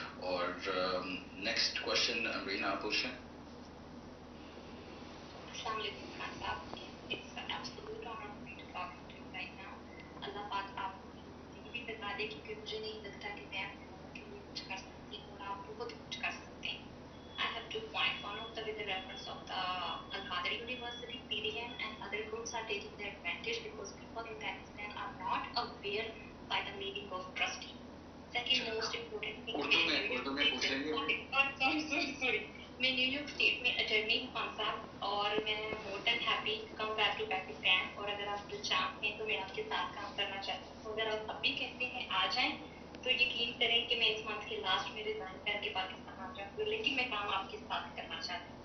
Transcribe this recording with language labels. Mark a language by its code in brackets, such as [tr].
[ur] اور next question Raina آپ پوچھیں. السلام علیکم خان صاحب. [en] It's an absolute honor for me to talk to you right now. [ur] اللہ پاک آپ کو زندگی بتا دے، کیونکہ مجھے نہیں لگتا کہ میں اپنے لوگوں کے لیے کچھ کر سکتی ہوں اور آپ بہت کچھ کر سکتے ہیں. [en] I have 2 points. One of the with the reference of the Al-Qadir University, PDM, and other groups are taking the advantage because people in Pakistan are not aware by the meaning of trustee. Second most important thing. [ur] Urdu میں پوچھ لیں گے. [en] Sorry. [ur] میں new York state میں attorney ہوں خان صاحب، اور میں [en] more than happy come back to Pakistan, [ur] اور اگر آپ جو چاہتے ہیں تو میں آپ کے ساتھ کام کرنا چاہتی ہوں. اگر آپ اب بھی کہتے ہیں آ جائیں تو یقین کریں کہ میں اس منتھ کے لاسٹ میں ریزائن کر کے پاکستان آ جاؤں گی، لیکن میں کام آپ کے ساتھ کرنا چاہتی ہوں.